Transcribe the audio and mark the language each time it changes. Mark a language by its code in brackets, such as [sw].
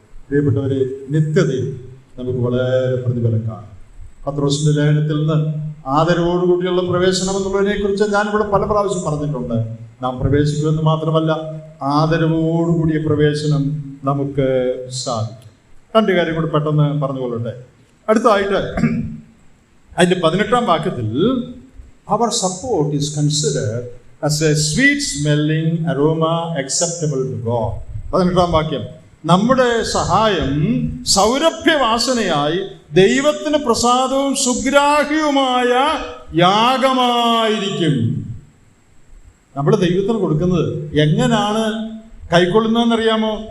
[ml] പ്രിയപ്പെട്ടവരെ, നിത്യതയിൽ നമുക്ക് വളരെ പ്രതിഫലം കാണും. പത്രോസിന്റെ ലേഖനത്തിൽ നിന്ന് ആദരവോടുകൂടിയുള്ള പ്രവേശനം എന്നുള്ളതിനെ കുറിച്ച് ഞാനിവിടെ പല പ്രാവശ്യം പറഞ്ഞിട്ടുണ്ട്. നാം പ്രവേശിക്കുമെന്ന് മാത്രമല്ല, ആദരവോടുകൂടിയ പ്രവേശനം നമുക്ക് സാധിക്കും. 2 കാര്യം കൂടി പെട്ടെന്ന് പറഞ്ഞുകൊള്ളട്ടെ. അടുത്തതായിട്ട് അതിന്റെ 18-ാം വാക്യത്തിൽ, [en] our support is considered as a sweet smelling aroma acceptable to God. [ml] 18-ാം വാക്യം, നമ്മുടെ സഹായം സൗരഭ്യവാസനയായി ദൈവത്തിന് പ്രസാദവും സുഗ്രാഹ്യവുമായ യാഗമായിരിക്കും. നമ്മൾ ദൈവത്തിന് കൊടുക്കുന്നത് എങ്ങനെയാണ് കൈക്കൊള്ളുന്നതെന്നറിയാമോ?